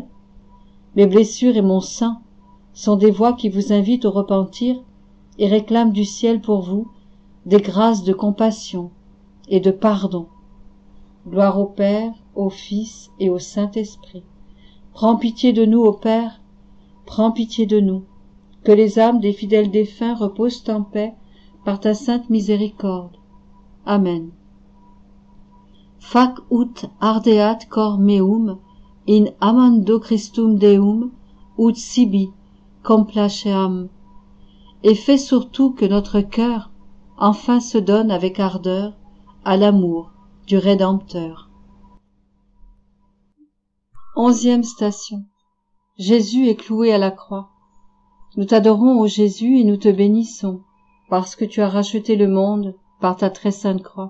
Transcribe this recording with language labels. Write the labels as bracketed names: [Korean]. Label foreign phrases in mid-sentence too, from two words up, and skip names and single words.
[French] Mes blessures et mon sang sont des voix qui vous invitent au repentir et réclament du ciel pour vous des grâces de compassion et de pardon. Gloire au Père, au Fils et au Saint-Esprit. Prends pitié de nous, ô Père, prends pitié de nous, que les âmes des fidèles défunts reposent en paix par ta sainte miséricorde. Amen. [Latin] Fac ut ardeat cor meum in amando Christum Deum ut sibi complaceam. [French] Et fais surtout que notre cœur enfin se donne avec ardeur à l'amour du Rédempteur. 11e station. Jésus est cloué à la croix. Nous t'adorons, ô Jésus, et nous te bénissons, parce que tu as racheté le monde par ta très sainte croix.